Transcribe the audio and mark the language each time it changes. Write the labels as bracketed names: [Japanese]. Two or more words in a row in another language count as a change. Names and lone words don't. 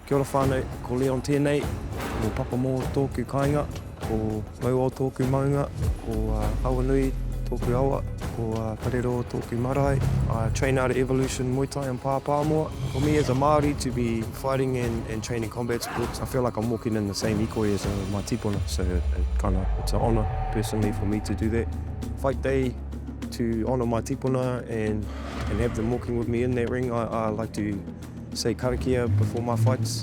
[Māori] Kia ora whānau, ko Leon tēnei, ko papa mō tōku kāinga, ko mau o tōku maunga, ko awa nui tōku awa, ko parero tōku marae. [English] I train out of Evolution Muay Thai and Pāpāmoa. For me as a Māori to be fighting and training combat sports, I feel like I'm walking in the same hīkoi as my tīpuna, so it's an honour personally for me to do that. Fight day, to honour my tīpuna and have them walking with me in that ring, I like to say karakia before my fights.